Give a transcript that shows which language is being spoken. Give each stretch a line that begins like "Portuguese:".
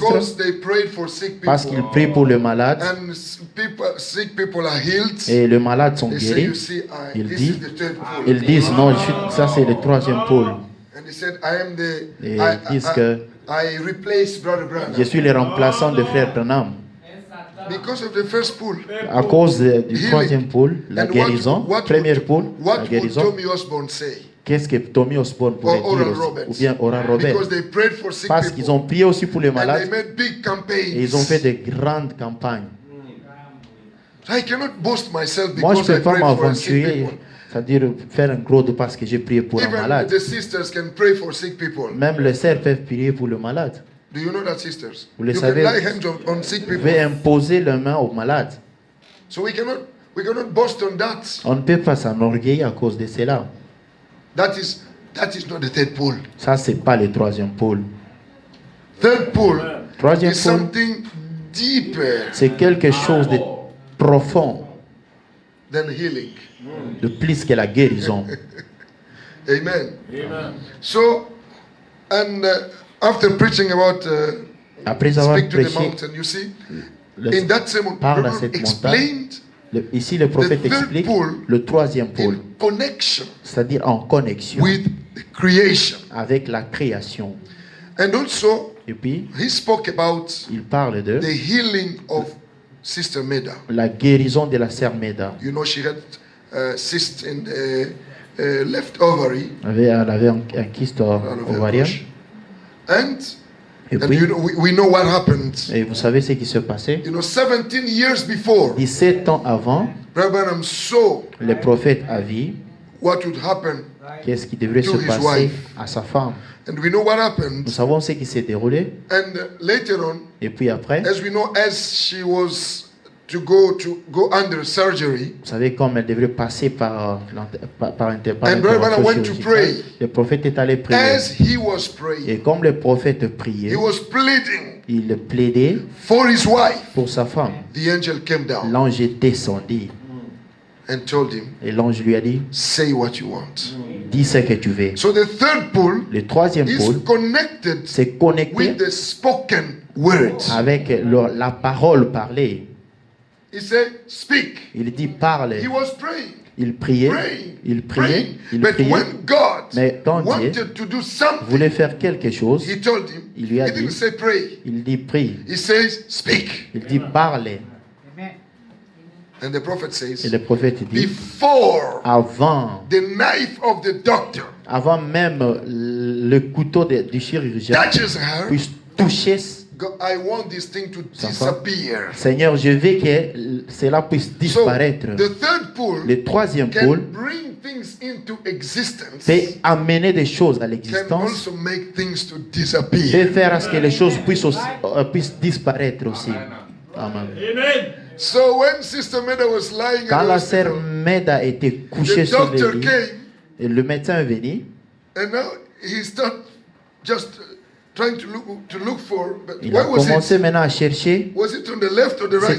English: because they prayed for sick
French: parce qu'ils
English: people
French: prient pour le malade
English: and sick people are healed.
French: et les malades sont
English: They say,
French: guéris.
English: you see,
French: Il
English: this
French: dit-
English: is the third pole.
French: Ils disent non, ça c'est le troisième pôle.
English: And he said, I am the
French: Et ils disent que
English: I replace Brother Branham
French: je suis le remplaçant de frère Branham.
English: because of the first pool.
French: À cause du troisième pôle, la
English: And
French: guérison, première pôle, la
English: what would
French: guérison.
English: Tommy Osborne say?
French: Qu'est-ce que Tommy Osborne pourrait
English: Or Oral
French: dire aussi,
English: Roberts.
French: ou bien Oral Robert?
English: Because they prayed for sick
French: Parce qu'ils
English: people.
French: ont prié aussi pour les
English: And they
French: malades
English: made big campaigns.
French: et ils ont fait de grandes campagnes.
English: I cannot boast myself
French: Moi, je
English: because
French: ne
English: I
French: peux pas
English: prayed for sick
French: m'aventurer,
English: people.
French: c'est-à-dire faire un gros dos parce que j'ai prié pour un
English: Even
French: malade.
English: the sisters can pray for sick people.
French: Même les sœurs peuvent prier pour le malade.
English: Do you know that, sisters?
French: Vous le
English: You
French: savez.
English: can lay hands on sick
French: Vous
English: people.
French: pouvez imposer la main au malade.
English: So we cannot boast on that.
French: On ne peut pas s'enorgueillir à cause de cela.
English: That is not the third pole.
French: Ça, c'est pas le troisième pôle.
English: Third pole
French: Troisième
English: is
French: pôle,
English: something deeper.
French: c'est quelque chose de profond.
English: than healing.
French: de plus que la guérison.
English: Amen. So, and after preaching about
French: Après avoir
English: speak to the
French: prêché
English: mountain, you see,
French: le-
English: in that sermon,
French: parle à
English: Brother
French: cette
English: explained
French: ici le prophète
English: the third
French: explique
English: pole
French: le troisième pôle,
English: in connection
French: c'est-à-dire en connexion
English: with the creation.
French: avec la création.
English: And also,
French: Et puis,
English: he spoke about
French: il parle de
English: the healing of Sister Meda.
French: la guérison de la sœur Meda.
English: You know, she had cyst in the left ovary.
French: Elle avait un kyste ovarien.
English: And
French: Et
English: you
French: puis,
English: know, we know what happened.
French: et vous savez ce qui se passait?
English: You know, 17 years before,
French: 17 ans avant,
English: Brother Branham saw
French: le prophète a vu
English: what would happen.
French: qu'est-ce qui devrait
English: To
French: se
English: his
French: passer
English: wife.
French: à sa femme.
English: And we know what happened.
French: Nous savons ce qui s'est déroulé.
English: And later on,
French: Et puis après,
English: as we know, as she was to go under surgery,
French: vous savez, comme elle devrait passer par
English: And Brother Branham went to pray.
French: le prophète est allé prier.
English: as he was praying,
French: Et comme le prophète priait,
English: he was pleading
French: il plaidait
English: for his wife.
French: pour sa femme.
English: The angel came down
French: L'ange est descendu
English: and told him,
French: et l'ange lui a dit,
English: say what you want.
French: dis ce que tu veux.
English: So the third pole
French: Le troisième
English: is
French: pôle,
English: connected
French: c'est connecté
English: with the spoken word.
French: avec la parole parlée.
English: He said, speak.
French: Il dit parle.
English: He was praying.
French: Il priait,
English: Praying,
French: il priait,
English: praying.
French: il
English: But
French: priait.
English: when God
French: Mais quand Dieu
English: wanted to do something,
French: voulait faire quelque chose,
English: he told him,
French: il lui a
English: he didn't
French: dit,
English: say pray.
French: il dit prie.
English: He says, speak.
French: Il dit parle.
English: And the prophet
French: Et
English: says,
French: le prophète dit,
English: before
French: avant
English: the knife of the doctor
French: même le couteau du chirurgien
English: touches her,
French: puisse toucher,
English: I want this thing to
French: Ça va.
English: disappear.
French: Seigneur, je veux que cela puisse
English: So
French: disparaître.
English: the third pole
French: Le troisième
English: can
French: pôle
English: bring things into existence,
French: peut amener des choses à
English: can
French: l'existence,
English: also make things to
French: peut
English: disappear.
French: faire à ce que les choses puissent disparaître aussi.
English: Amen. So when Sister Meda was lying
French: Quand
English: in the
French: la sœur
English: hospital,
French: Meda était couchée
English: the
French: sur le
English: doctor
French: lit,
English: came
French: et le médecin est venu,
English: and now he started just trying to look for, but
French: il a
English: where was
French: commencé
English: it?
French: maintenant à chercher.
English: Was it on the left or the right